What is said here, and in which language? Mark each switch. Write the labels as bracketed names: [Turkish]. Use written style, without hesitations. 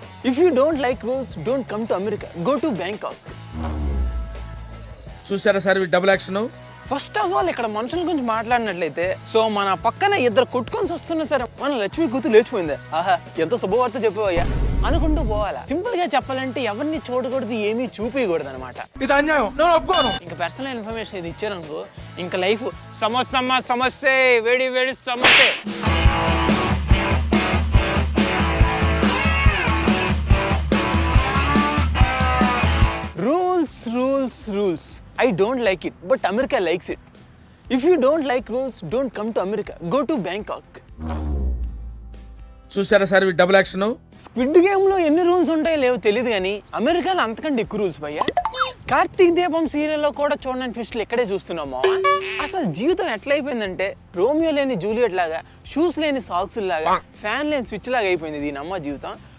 [English] If you don't like rules, don't come to America. Go to Bangkok. [Telugu] చూసారా sir double action. [English] first of all [Telugu] ఇక్కడ మనుషుల గురించి మాట్లాడినట్లయితే so మన పక్కన ఇద్దరు కొట్టుకొని వస్తున్నా సరే మన లక్ష్మి కూతురు లేచిపోయింది. ఆహా ఎంత శుభవార్త చెప్పవయ్యా అనుకుంటూ పోవాలా. సింపుల్ గా చెప్పాలంటే ఎవరిని చూడకూడదు, ఏమీ చూపించకూడదు అనమాట. ఇది అన్యాయం, నేను ఒప్పుకోను. ఇంకా పర్సనల్ ఇన్ఫర్మేషన్ ఇది ఇచ్చారనుకో ఇంకా లైఫ్ సమస్య వేడి వేడి సమస్య. [English] Rules. I don't like it, but America likes it. If you don't like rules, don't come to America. Go to Bangkok. [Telugu] చూసారా sir double action. Squid game లో ఎన్ని రూల్స్ ఉంటాయో లేవో తెలియదు కానీ అమెరికాలో అంతకంటే ఎక్కువ రూల్స్ భయ్యా. కార్తీక్ దీపం సీరియల్లో కూడా చూడని ట్విస్ట్లు ఎక్కడే చూస్తున్నామో. అసలు జీవితం ఎట్లయిపోయిందంటే రోమియో లేని జూలియట్ లాగా, షూస్ లేని సాక్స్ లాగా, ఫ్యాన్ లేని స్విచ్ లాగా అయిపోయింది దీని అమ్మ జీవితం.